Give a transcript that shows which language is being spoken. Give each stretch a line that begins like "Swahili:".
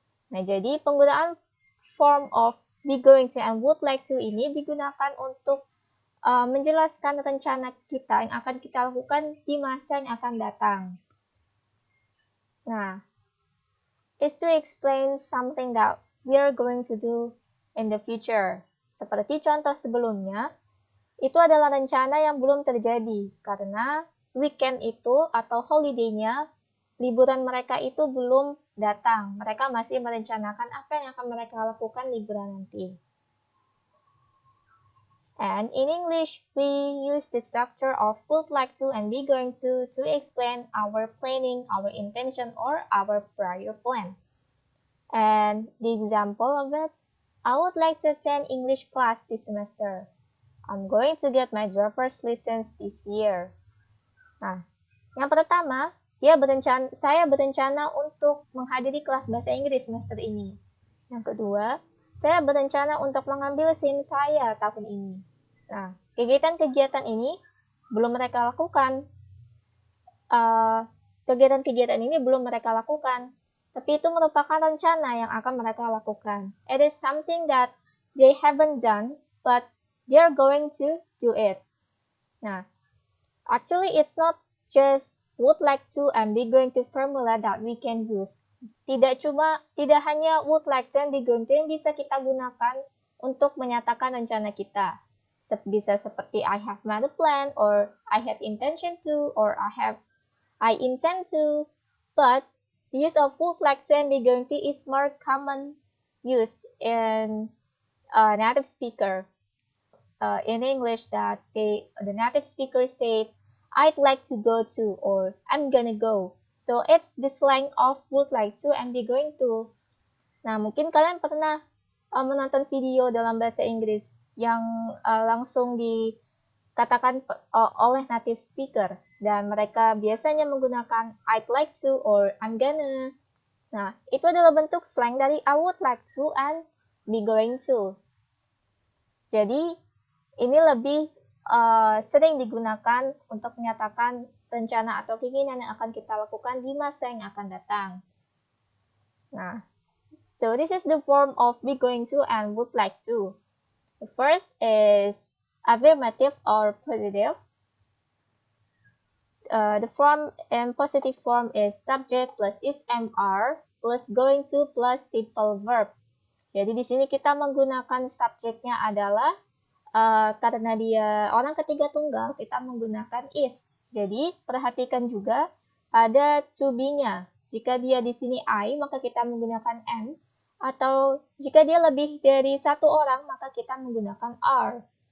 Indonesian: Nah, jadi penggunaan
English: form of be going to and would like to
Indonesian: ini digunakan untuk menjelaskan rencana kita yang akan kita lakukan di masa yang akan datang.
English: Nah, is to explain something that we are going to do in the future.
Indonesian: Seperti contoh sebelumnya, itu adalah rencana yang belum terjadi karena weekend itu atau holiday-nya, liburan mereka itu belum datang. Mereka masih merencanakan apa yang akan mereka lakukan liburan nanti.
English: And in English, we use the structure of would like to and be going to explain our planning, our intention, or our prior plan. And the example of it, I would like to attend English class this semester. I'm going to get my driver's license this year.
Indonesian: Nah, yang pertama, saya berencana untuk menghadiri kelas bahasa Inggris semester ini. Yang kedua, saya berencana untuk mengambil SIM saya tahun ini. Nah, kegiatan-kegiatan ini belum mereka lakukan. Kegiatan-kegiatan ini belum mereka lakukan. Tapi itu merupakan rencana yang akan mereka lakukan.
English: It is something that they haven't done, but they are going to do it. Nah, actually it's not just would like to and be going to formula that we can use.
Indonesian: Tidak hanya
English: would like to and be going to
Indonesian: yang bisa kita gunakan untuk menyatakan rencana kita. Bisa seperti
English: I have made a plan, or I had intention to, or I intend to. But the use of would like to and be going to is more common used in native speaker. In English, that the native speaker state, I'd like to go to, or I'm gonna go. So it's the slang of would like to and be going to.
Indonesian: Nah, mungkin kalian pernah menonton video dalam bahasa Inggris yang langsung dikatakan oleh native speaker. Dan mereka biasanya menggunakan
English: I'd like to or I'm gonna.
Indonesian: Nah, itu adalah bentuk slang dari
English: I would like to and be going to.
Indonesian: Jadi, ini lebih sering digunakan untuk menyatakan rencana atau keinginan yang akan kita lakukan di masa yang akan datang.
English: Nah, so this is the form of be going to and would like to. The first is affirmative or positive. The form and positive form is subject plus is MR plus going to plus simple verb.
Indonesian: Jadi di sini kita menggunakan subjeknya adalah karena dia orang ketiga tunggal, kita menggunakan is. Jadi, perhatikan juga pada to be-nya. Jika dia di sini I, maka kita menggunakan am. Atau jika dia lebih dari satu orang, maka kita menggunakan are.